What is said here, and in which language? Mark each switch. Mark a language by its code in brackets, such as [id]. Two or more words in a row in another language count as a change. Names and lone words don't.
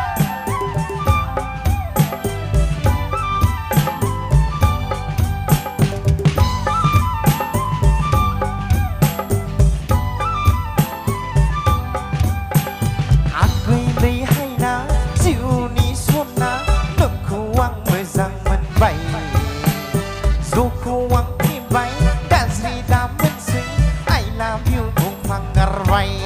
[brx] आगैलै हायना जिउनि सना नोंखौ आं मोजां मोनबाय जखौ आं फैबाय गाज्रि दा मोनसै [en] I love you [brx] बुंफ्लांगारबाय